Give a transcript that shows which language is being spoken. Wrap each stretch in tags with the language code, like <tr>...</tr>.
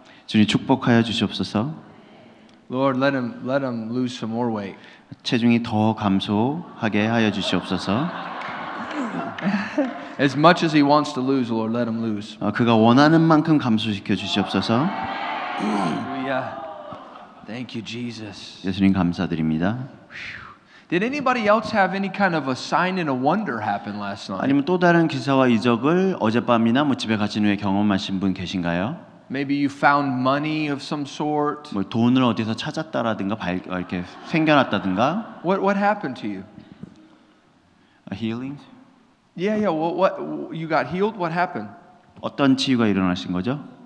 <ko>주님 축복하여 주시옵소서.</ko> <en>Lord, let him lose some more weight.</en> <ko>체중이 더 감소하게 하여 주시옵소서.</ko> <en>As much as he wants to lose, Lord, let him lose.</en> <ko>그가 원하는 만큼 감소시켜 주시옵소서.</ko> <en>Hallelujah. Thank you, Jesus.</en> <ko>예수님 감사드립니다.</ko> <en>Did anybody else have any kind of a sign and a wonder happen last night?</en> <ko>아니면 또 다른 기사와 이적을 어젯밤이나 뭐 집에 가신 후에 경험하신 분 계신가요?</ko> <en>Maybe you found money of some sort.</en> <ko>뭐 돈을 어디서 찾았다라든가 이렇게 생겨났다든가.</ko> <en>What happened to you? Healing? Yeah. What you got healed? What happened?</en> <ko>어떤 치유가 일어나신 거죠?</ko>